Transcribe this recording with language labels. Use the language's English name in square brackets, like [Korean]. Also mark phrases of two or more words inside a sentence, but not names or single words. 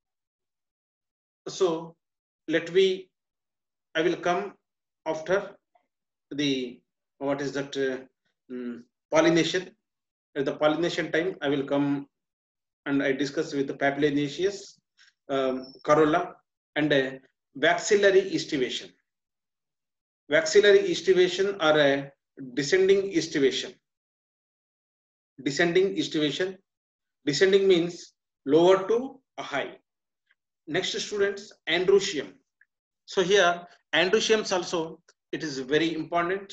[English] So I will come after the what is that pollination. At the pollination time, I will come and I discuss with the papilionaceous, corolla, and waxillary estivation. Waxillary estivation or a descending estivation. Descending estivation. Descending means lower to a high. Next, students, androecium. So here, androeciums also, it is very important.